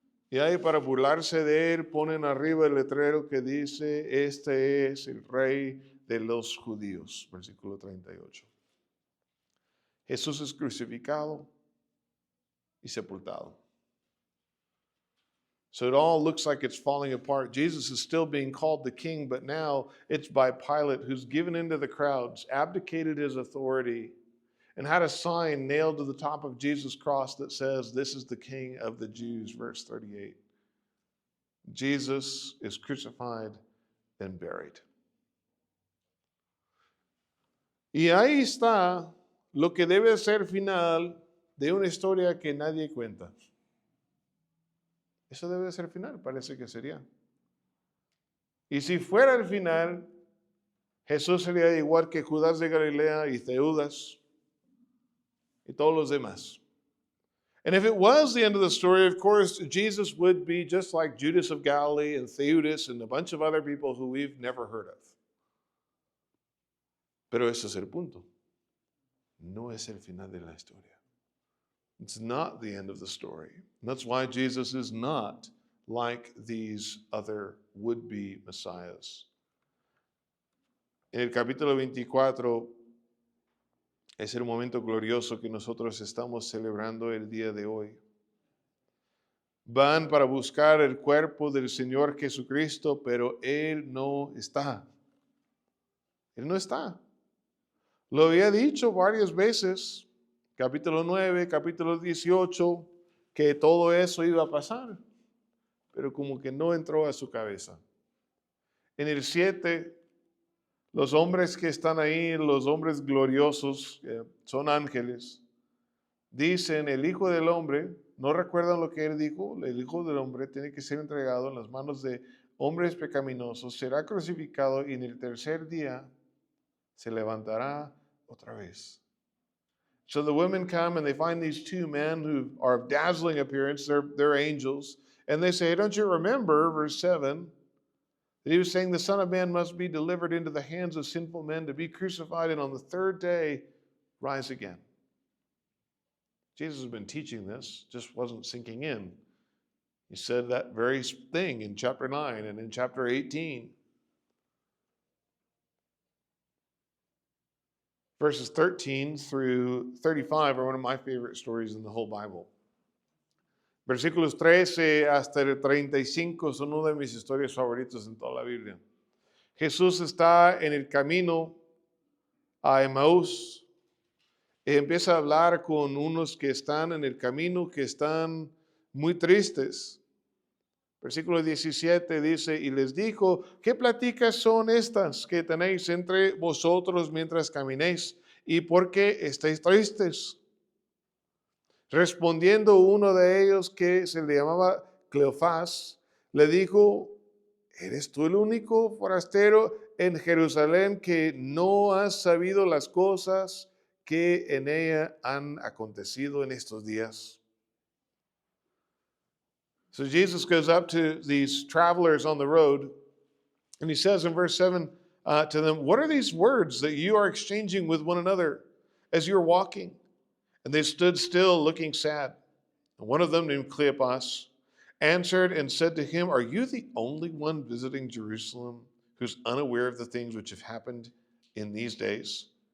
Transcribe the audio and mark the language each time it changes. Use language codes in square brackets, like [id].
[es] Y ahí para burlarse de él ponen arriba el letrero que dice, este es el rey de los judíos, versículo 38. Jesús es crucificado y sepultado. [en] So it all looks like it's falling apart. Jesus is still being called the king, but now it's by Pilate, who's given into the crowds, abdicated his authority, and had a sign nailed to the top of Jesus' cross that says, this is the King of the Jews, verse 38. Jesus is crucified and buried. [es] Y ahí está lo que debe ser final de una historia que nadie cuenta. Eso debe ser final, parece que sería. Y si fuera el final, Jesús sería igual que Judas de Galilea y Teudas y todos los demás. [en] And if it was the end of the story, of course, Jesus would be just like Judas of Galilee and Theudas and a bunch of other people who we've never heard of. [es] Pero ese es el punto. No es el final de la historia. [en] It's not the end of the story. And that's why Jesus is not like these other would-be messiahs. [es] En el capítulo 24 es el momento glorioso que nosotros estamos celebrando el día de hoy. Van para buscar el cuerpo del Señor Jesucristo, pero Él no está. Él no está. Lo había dicho varias veces, capítulo 9, capítulo 18, que todo eso iba a pasar, pero como que no entró a su cabeza. En el 7, los hombres que están ahí, los hombres gloriosos, son ángeles, dicen, el Hijo del Hombre, no recuerdan lo que Él dijo, el Hijo del Hombre tiene que ser entregado en las manos de hombres pecaminosos, será crucificado y en el tercer día se levantará otra vez. [en] So the women come and they find these two men who are of dazzling appearance, they're angels, and they say, don't you remember, verse 7, that he was saying the Son of Man must be delivered into the hands of sinful men to be crucified and on the third day rise again. Jesus has been teaching this, just wasn't sinking in. He said that very thing in chapter 9 and in chapter 18. Verses 13 through 35 are one of my favorite stories in the whole Bible. [es] Versículos 13 hasta el 35 son una de mis historias favoritas en toda la Biblia. Jesús está en el camino a Emaús y empieza a hablar con unos que están en el camino, que están muy tristes. Versículo 17 dice, y les dijo, ¿qué pláticas son estas que tenéis entre vosotros mientras caminéis? ¿Y por qué estáis tristes? Respondiendo uno de ellos, que se le llamaba Cleofás, le dijo, ¿eres tú el único forastero en Jerusalén que no has sabido las cosas que en ella han acontecido en estos días? [en] So Jesus goes up to these travelers on the road, and he says in verse 7 to them, what are these words that you are exchanging with one another as you're walking? And they stood still, looking sad. And one of them, named Cleopas, answered and said to him, are you the only one visiting Jerusalem who's unaware of the things which have happened in these days?